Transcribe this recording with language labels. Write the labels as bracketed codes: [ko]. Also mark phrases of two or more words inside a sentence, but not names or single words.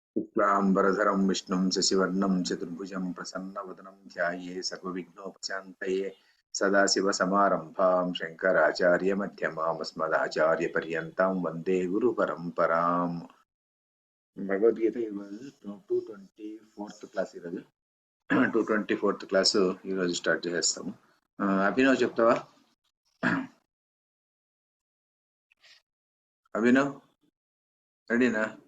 [sa] शुक्लांबरधरं विष्णुं शशिवर्णं चतुर्भुजं प्रसन्नवदनं ध्याये सर्वविघ्नोपशान्तये सदाशिवसमारम्भां शङ्कराचार्यमध्यमाम् अस्मदाचार्यपर्यन्तां वन्दे गुरुपरम्पराम् [te] భగవద్గీత 224th క్లాస్ ఈరోజు 224th క్లాస్ ఈరోజు స్టార్ట్ చేస్తాము. అభినవ్ చెప్తావా? అభినవ్ రెడీనా?